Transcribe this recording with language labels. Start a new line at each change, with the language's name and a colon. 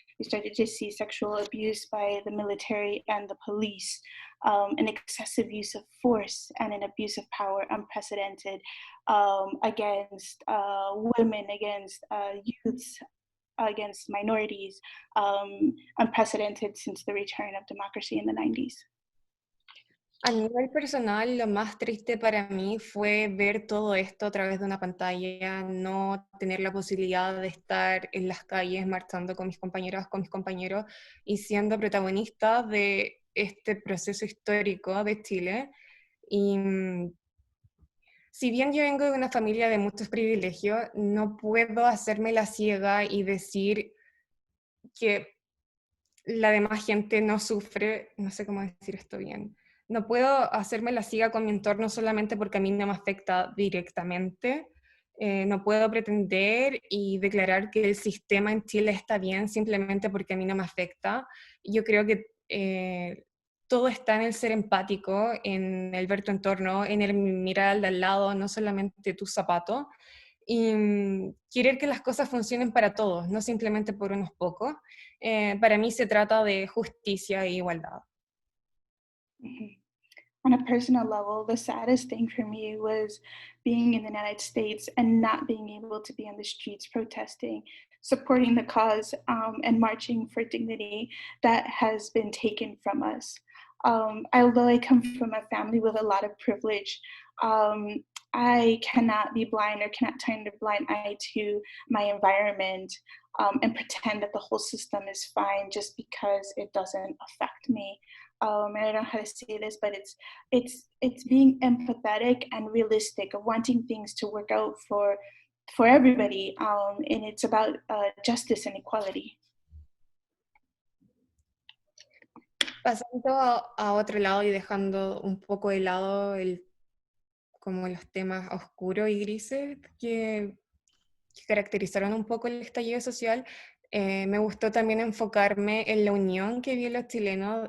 English: We started to see sexual abuse by the military and the police, an excessive use of force and an abuse of power, unprecedented, against women, against youths, against minorities, unprecedented since the return of democracy in the 90s.
Spanish: A nivel personal, lo más triste para mí fue ver todo esto a través de una pantalla, no tener la posibilidad de estar en las calles marchando con mis compañeras, con mis compañeros y siendo protagonista de este proceso histórico de Chile. Y si bien yo vengo de una familia de muchos privilegios, no puedo hacerme la ciega y decir que la demás gente no sufre, no sé cómo decir esto bien. No puedo hacerme la ciega con mi entorno solamente porque a mí no me afecta directamente. No puedo pretender y declarar que el sistema en Chile está bien simplemente porque a mí no me afecta. Yo creo que todo está en el ser empático, en el ver tu entorno, en el mirar al de al lado, no solamente tus zapatos, y querer que las cosas funcionen para todos, no simplemente por unos pocos. Para mí se trata de justicia e igualdad. Mm-hmm.
English: On a personal level, the saddest thing for me was being in the United States and not being able to be on the streets protesting, supporting the cause, and marching for dignity that has been taken from us. Although I come from a family with a lot of privilege, I cannot be blind or cannot turn a blind eye to my environment and pretend that the whole system is fine just because it doesn't affect me. And I don't know how to say this, but it's being empathetic and realistic, of wanting things to work out for everybody, and it's about justice and equality.
Spanish: Pasando a otro lado y dejando un poco de lado como los temas oscuros y grises que caracterizaron un poco el estallido social, me gustó también enfocarme en la unión que vi los chilenos.